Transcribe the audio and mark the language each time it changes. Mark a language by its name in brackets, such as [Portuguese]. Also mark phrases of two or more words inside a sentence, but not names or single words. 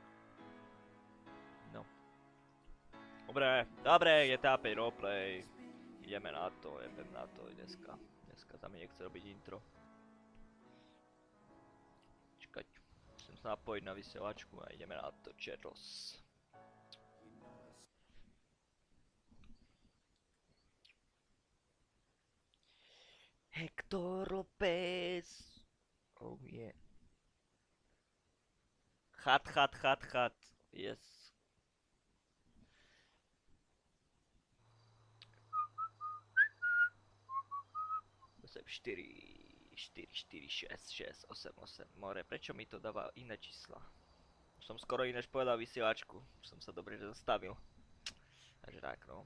[Slovak] No. Dobre, GTA 5 roleplay. Ideme na to dneska. Dneska sa mi nechce robiť intro. Čakať, musím sa napojiť na vysielačku a ideme na to, čeros. Hector Lopez. [English] Oh yeah. Chat. Yes. [Slovak] Osem 4, 6, 8. More, prečo mi to dáva iné čísla? Som skoro ináč povedal vysielačku. Som sa dobre zastavil. Takže tak no.